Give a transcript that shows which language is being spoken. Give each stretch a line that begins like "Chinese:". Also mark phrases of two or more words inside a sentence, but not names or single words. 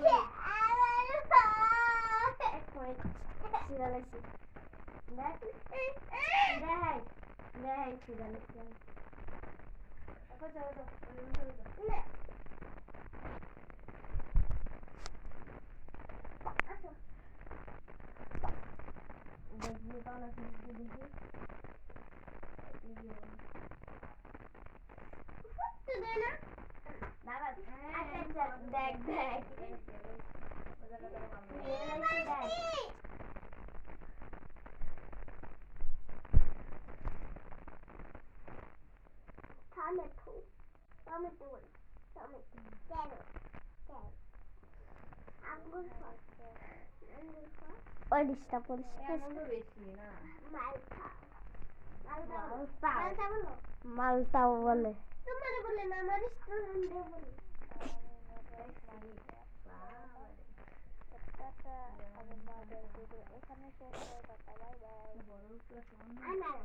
Bangla: সিরিয়ালাইছি দেখ সিরিয়ালাইছি দেখবি তো না কিছু দেখি দাদা দেখ
English: Tomato. Tomato. Tomato. Carrot. Carrot. Apple sauce. Apple sauce.
Bangla: পরিষ্কার
English: Malta. Malta. Malta.
Bangla: Malta বলো। মালটাও বলে তোমার বলে না আমার স্টুডেন্টে বলে। আনারস।